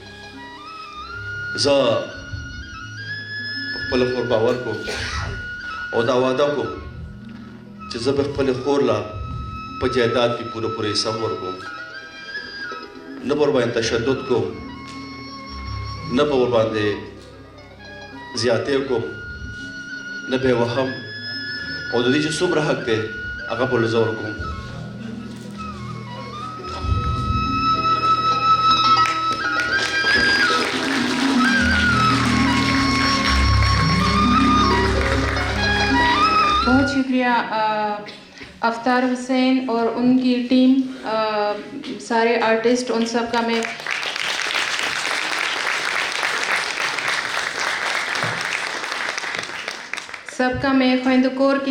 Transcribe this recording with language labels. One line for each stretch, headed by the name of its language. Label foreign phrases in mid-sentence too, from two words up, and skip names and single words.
Pashto: زه خپل خور باور کوم او دا وعده کوم چې زه به خپل خور لا په جایداد کې پوره حساب ورکوم نه پر باندې تشدد کوم نه په ور باندې زیاتې کوم نه به وهم او د دې چې څومره حق دی هغه په زور کوم
Urdu: بہت شکریہ افطار حسین اور ان کی ٹیم سارے آرٹسٹ ان سب کا میں خواندہ کور کی